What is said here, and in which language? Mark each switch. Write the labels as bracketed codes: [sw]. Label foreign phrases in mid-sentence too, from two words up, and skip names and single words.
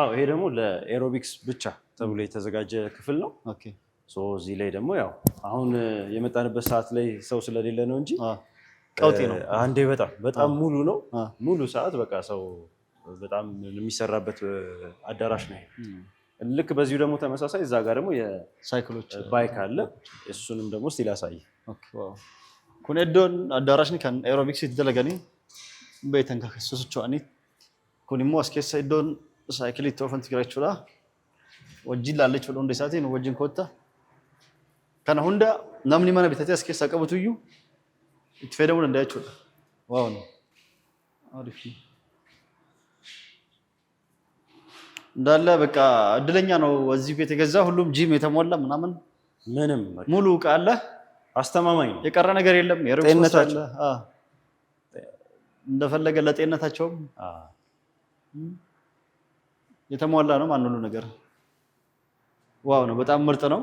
[am] ይሄ ደግሞ ለኤሮቢክስ ብቻ ተብሎ የተዘጋጀ ክፍል ነው። እዚህ ላይ ደግሞ ያው አሁን የመጣንበት ሰዓት ላይ ሰው ስለሌለ ነው እንጂ ቀውጤ ነው። አንዴ በጣም ሙሉ ነው። ሙሉ ሰዓት በቃ ሰው በጣም የሚሰራበት አዳራሽ ነው። ልክ በዚሁ ደግሞ ተመሳሳይ እዛ ጋር ደግሞ የሳይክሎች ባይክ አለ። እሱንም ደግሞ እስቲ ላሳይ። [om] kun iddoon addaarashni kan aerobics itti dalaganii beektan kan sosocho'anii kun immoo as keessa iddoon saayikilii itti oofan jira jechuudha. Wajjin laallee jechuudha hunda isaatiin wajjin kootta. Kana hunda namni mana bitatee as keessaa qabatu iyyuu itti fayyadamuu danda'a jechuudha. Waaw. [am] አሪፍ እንዳለ በቃ እድለኛ ነው እዚህ ቤት የገዛ ሁሉም ጂም የተሞላ ምናምን ምንም ሙሉ ዕቃ አለ። አስተማማኝ ነው። የቀረ ነገር የለም። የጤንነታቸው እንደፈለገ ለጤንነታቸውም የተሟላ ነው። ማን ሁሉ ነገር ዋው ነው። በጣም ምርጥ ነው።